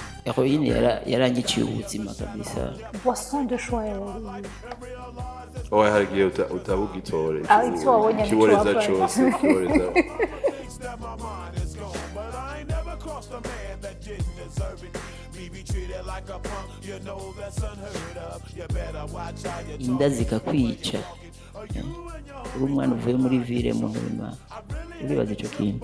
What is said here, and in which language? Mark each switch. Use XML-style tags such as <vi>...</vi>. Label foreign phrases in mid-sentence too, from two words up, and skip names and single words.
<rn>heroine yaranyiciye ubuzima kabisa.</rn> <fr>Boisson de choix.</fr> <rn>Oh, hari igihe utabugitore Icyo wabonye kiboreza cyose kiboreza. Inda zikakwica uri umwana uvuye muri ville mu murima uribaza icyo kintu.</rn>